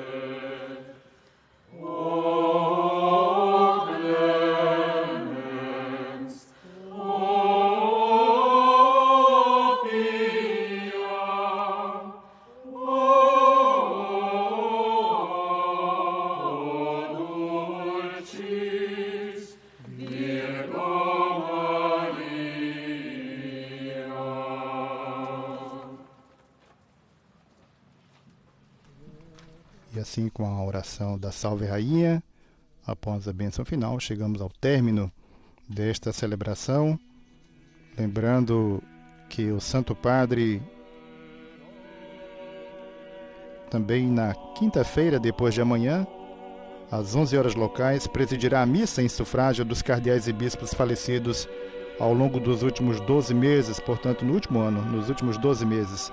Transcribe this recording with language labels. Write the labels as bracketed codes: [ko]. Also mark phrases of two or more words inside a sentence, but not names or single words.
[la] O clemens, o pia, o dulcis Virgo Maria. [pt] E assim, com a oração da Salve Rainha, após a bênção final, chegamos ao término desta celebração. Lembrando que o Santo Padre, também na quinta-feira, depois de amanhã, às 11 horas locais, presidirá a missa em sufrágio dos cardeais e bispos falecidos ao longo dos últimos 12 meses, portanto, no último ano, nos últimos 12 meses.